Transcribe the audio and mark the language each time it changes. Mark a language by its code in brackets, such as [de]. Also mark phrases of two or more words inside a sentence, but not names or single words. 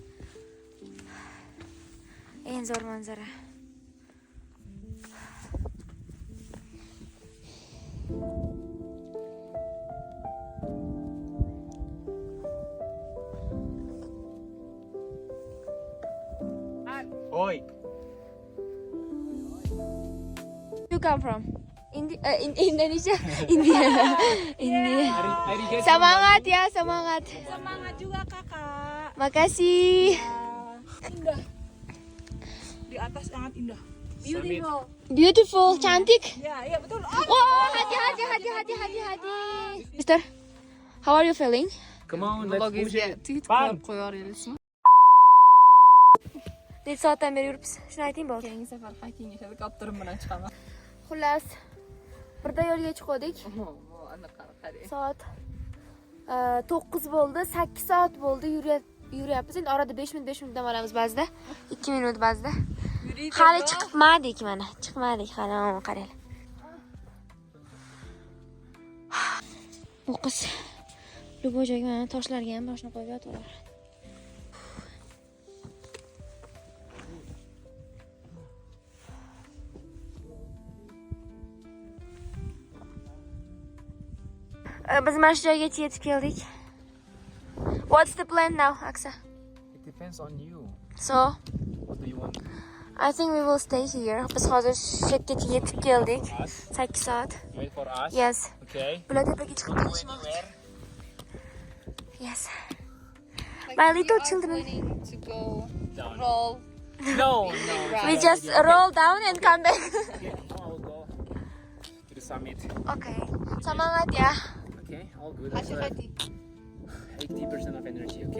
[uz] Eng zo'r manzara. Oi. [en] You come from? [id] Indonesia? India. Semangat ya, semangat. Semangat juga kakak. Makasih. Indah. Di atas sangat indah. [en] Beautiful. Beautiful, cantik. [id] Ya, iya betul. Oh, hati. [en] Mister, how are you feeling? Come on, let's push it. [uz] necha soatdan beri yuribsiz? Shuni ayting bo'ldi. Keyingi safar hiking helikopterim bilan chiqaman. Xullas, birda yo'lga chiqdik. Soat 9 bo'ldi, 8 soat bo'ldi yuryapmiz. Endi orada 5 minut dam olamiz ba'zida. 2 minut ba'zida. Hali chiqmadik mana. Chiqmadik hali, qaranglar. Bu qiz любой joyga mana toshlarga ham boshini qo'yib yotaveradi. Biz mana shu joygacha yetib keldik. [en] What's the plan now, Aksa? It depends on you. So, What do you want? I think we will stay here. [uz] Biz hozir shu yergacha yetib keldik. [en] Us? [uz] 8 soat. [en] Wait for us? Yes. Okay. [uz] Bular tepaga chiqib [en] Go [uz] kelishmoqchi. [en] anywhere? Yes. My little children. To go Down. roll. No. We just roll down and come back. Okay, now I will go to the summit. [id] Okay. Semangat ya. [en] Okay, all good. I still have 80% of energy, okay?